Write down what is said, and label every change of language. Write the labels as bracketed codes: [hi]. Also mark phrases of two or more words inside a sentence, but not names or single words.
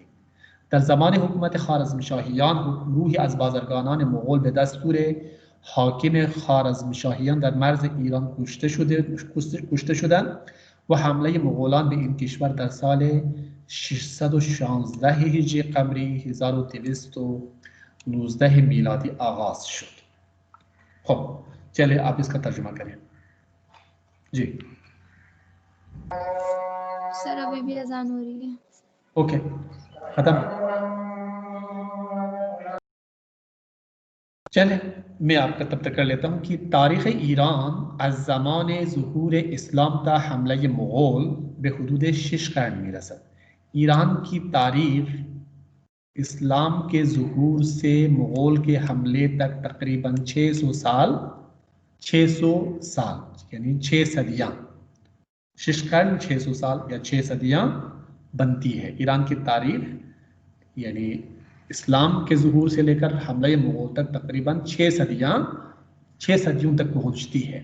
[fa] در زمان حکومت خوارزمشاهیان گروهی از بازرگانان مغول به دستور حاکم خوارزمشاهیان در مرز ایران کشته شدند و حمله مغولان به این کشور در سال 616 هجری قمری 1219 میلادی آغاز شد. [hi] خب चलिए आप इसका तर्जुमा करें जी। सर अभी भी अजान हो रही है। ओके खत्म। चले मैं आपका तब तक कर लेता हूँ कि तारीख़ ईरान [fa] از زمان ظهور اسلام تا حمله مغول به حدود 6 قرن میرسد. [hi] ایران की तारीख इस्लाम के ज़हूर से मुग़ल के हमले तक तकरीबन 600 साल यानी 6 सदियाँ, 6 कर्न 600 साल या 6 सदियाँ बनती है। ईरान की तारीख यानी इस्लाम के ज़हूर से लेकर हमले मुग़ल तक तकरीबन 6 सदियों तक पहुँचती है।